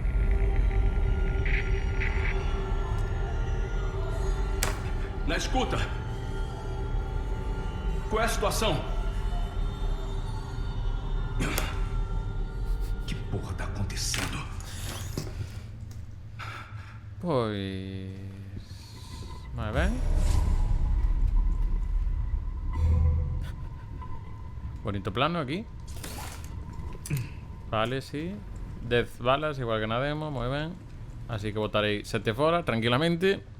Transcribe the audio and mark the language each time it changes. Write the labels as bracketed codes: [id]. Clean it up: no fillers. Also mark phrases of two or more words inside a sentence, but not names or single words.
[pt] Na escuta! Qual é a situação? Que porra tá acontecendo? [gl] Pois... moi ben. Bonito plano aquí. Vale, sí. 10 balas, igual que na demo, moi ben. Así que botarei 7 fora, tranquilamente.